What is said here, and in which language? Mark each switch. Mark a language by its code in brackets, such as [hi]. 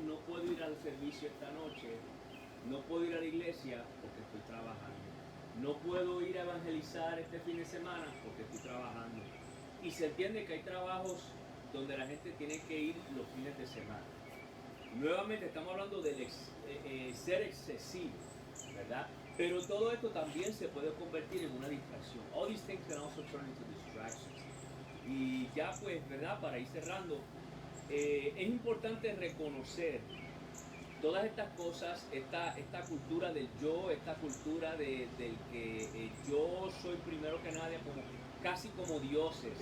[es] No puedo ir al servicio esta noche, no puedo ir a la iglesia porque estoy trabajando, no puedo ir a evangelizar este fin de semana porque estoy trabajando. Y se entiende que hay trabajos donde la gente tiene que ir los fines de semana. Nuevamente estamos hablando de ser excesivo, ¿verdad? Pero todo esto también se puede convertir en una distracción. [en] All these things can also turn into distractions. [es] Y ya pues, ¿verdad? Para ir cerrando, es importante reconocer todas estas cosas, esta cultura del yo, esta cultura del que yo soy primero que nadie, casi como dioses.